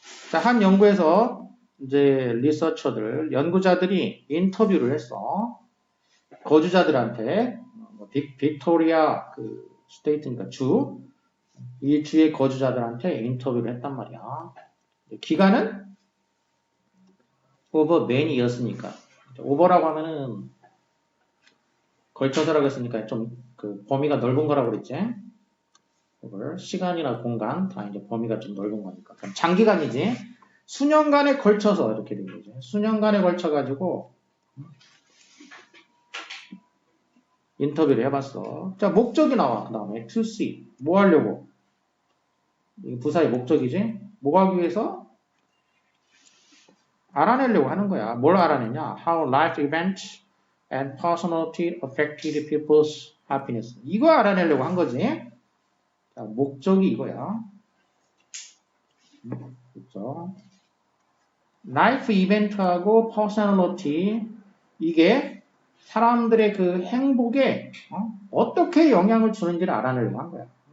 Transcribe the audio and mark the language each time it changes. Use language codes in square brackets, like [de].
[ko] 자, 한 연구에서 이제 리서처들, 연구자들이 인터뷰를 했어. 거주자들한테, 빅토리아 그 스테이트니까 주, 이 주의 거주자들한테 인터뷰를 했단 말이야. 기간은 [en] over many years [ko] 니까. over라고 하면은 걸쳐서라고 했으니까 좀 그 범위가 넓은 거라고 그랬지. over, 시간이나 공간 다 이제 범위가 좀 넓은 거니까. 그럼 장기간이지. 수년간에 걸쳐서 이렇게 된 거죠. 수년간에 걸쳐가지고 인터뷰를 해봤어. 자, 목적이 나와. 그 다음에 to see. 뭐 하려고? 이 부사의 목적이지. 뭐 하기 위해서? 알아내려고 하는 거야. 뭘 알아내냐? [en] How life events and personality affected people's happiness. [ko] 이거 알아내려고 한 거지. 자, 목적이 이거야. 그렇죠? 라이프 이벤트하고 퍼스널리티 이게 사람들의 그 행복에 어떻게 영향을 주는지를 알아내려고 한 거야.